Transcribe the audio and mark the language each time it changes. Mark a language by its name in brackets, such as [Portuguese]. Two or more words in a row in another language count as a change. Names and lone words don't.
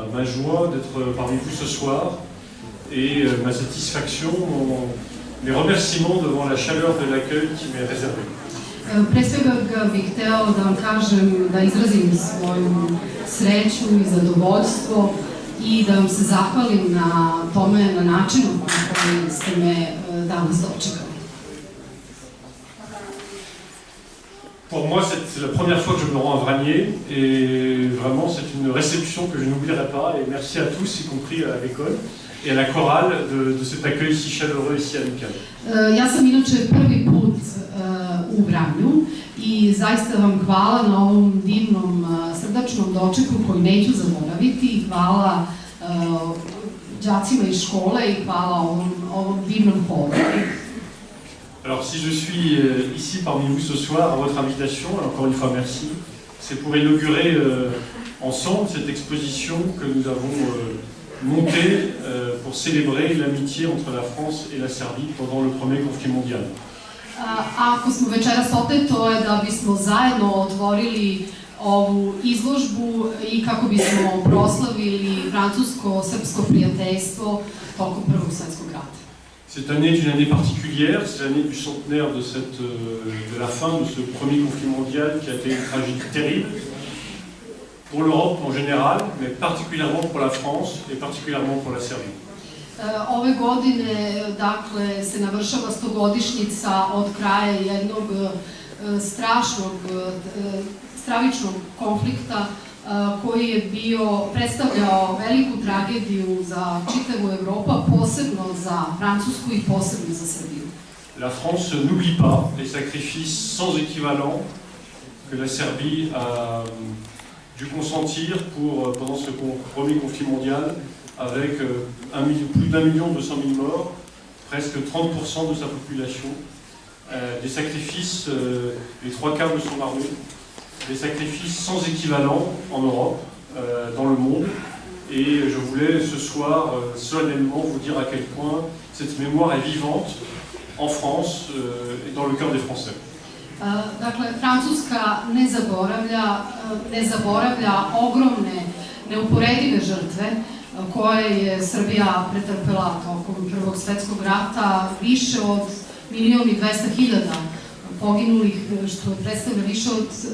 [French] joie d'être parmi vous ce soir et ma satisfaction, mes remerciements devant la chaleur de l'accueil qui m'est réservé. [Serbian] Pre svega bih hteo da vam kažem, da izrazim svoju sreću i zadovoljstvo i da vam se zahvalim na tome, na načinu na koji ste me danas dočekali. [French] Pour moi, c'est la première fois que je me rends à Vragnier et vraiment c'est une réception que je n'oublierai pas et merci à tous, y compris à l'école et à la chorale de cet accueil si chaleureux et si amical. [Serbian] Ja sam inače prvi put u Vranju i zaista vam hvala na ovom divnom, srdačnom dočeku koji neću zaboraviti. Hvala đacima iz škole i hvala ovom divnom horu. [French] Alors si je suis ici parmi vous ce soir à votre invitation, encore une fois merci, c'est pour inaugurer ensemble cette exposition que nous avons montée pour célébrer l'amitié entre la France et la Serbie pendant le premier conflit mondial. [Serbian] Ako smo večeras ovde, to je da bismo zajedno otvorili ovu izložbu i kako bismo proslavili francusko-srpsko prijateljstvo tokom Prvog svjetskog rata. [French] Cette année est une année particulière, c'est l'année du centenaire de la fin de ce premier conflit mondial qui a été une tragédie terrible pour l'Europe en général, mais particulièrement pour la France et particulièrement pour la Serbie. [Serbian] Ove godine, dakle, se navršava 100-godišnjica od kraja jednog stravičnog konflikta koji je predstavljao veliku tragediju za čitavu Evropu, posebno za Francusku i posebno za Srbiju. [French] La France n'oublie pas les sacrifices sans équivalent que la Serbie a dû consentir pendant ce premier conflit mondial, avec plus d'1,2 million morts, presque 30% de sa population, des sacrifices, les 3/4 de son armée, des sacrifices sans équivalent en Europe, dans le monde, et je voulais ce soir solennellement vous dire à quel point cette mémoire est vivante en France et dans le cœur des Français. [Serbian] Dakle, Francuska ne zaboravlja ogromne, neuporedive žrtve koje je Srbija pretrpela tokom Prvog svjetskog rata, više od 1.200.000 poginulih, što predstavlja više od